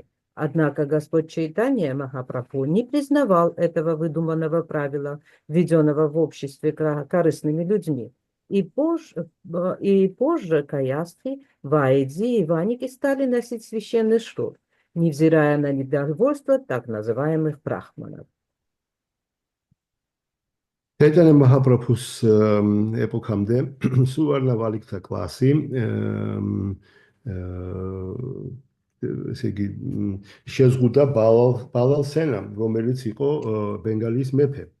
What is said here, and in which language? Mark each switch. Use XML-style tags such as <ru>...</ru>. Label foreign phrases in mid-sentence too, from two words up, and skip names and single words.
<ru>Однако Господь Чайтанья Махапрабху не признавал этого выдуманного правила, введенного в обществе корыстными людьми. И позже каястхи, вайди и ваники стали носить священный шрут, невзирая на недовольство так называемых брахманов.</ru> <ka>ჩაიტანია მაჰაპრაბჰუს ეპოქამდე სუვარნა ვალიკთა კლასი ესე იგი შეზღუდა ბალალ სენამ, რომელიც იყო ბენგალიის მეფე.</ka>